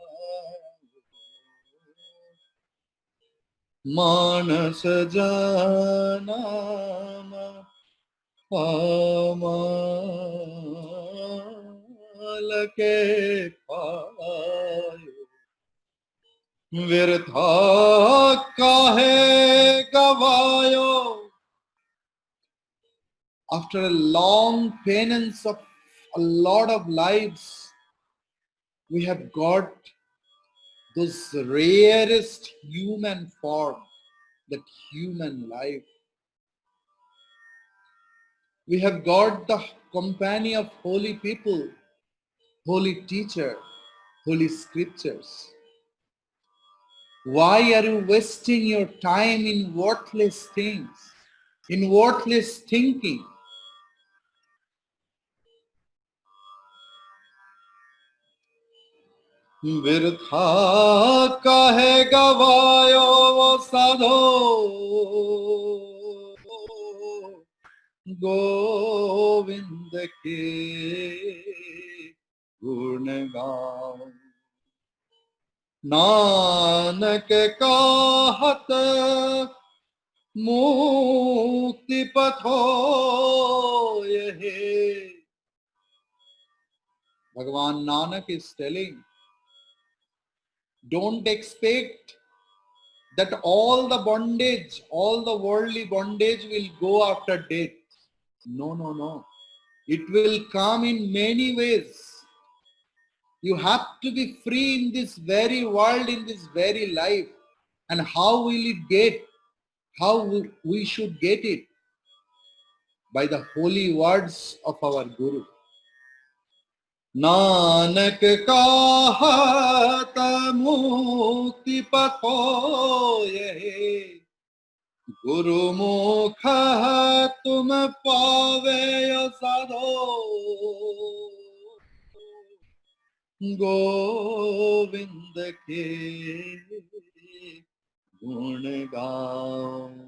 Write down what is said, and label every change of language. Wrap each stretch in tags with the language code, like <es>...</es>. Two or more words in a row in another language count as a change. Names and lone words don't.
<hi>मानस जनम अमल के पायो. बिरथा काहे गवायो.</hi> <en>After a long penance of a lot of lives, we have got this rarest human form, that human life. We have got the company of holy people, holy teacher, holy scriptures. Why are you wasting your time in worthless things, in worthless thinking?</en> <hi>बिरथा काहे गवायो वो साधो गोविंद के गुण गाओ. नानक कहत मुक्ति पथो येहे.</hi> <en>Bhagavan Nanak is telling, don't expect that all the bondage, all the worldly bondage will go after death. No, no, no. It will come in many ways. You have to be free in this very world, in this very life. And how will it get? How we should get it? By the holy words of our Guru.</en> <hi>नानक कहत मुक्ति पथो ये. गुरुमुख तुम पावे साधो. गोविंद के गुण गाओ.</hi>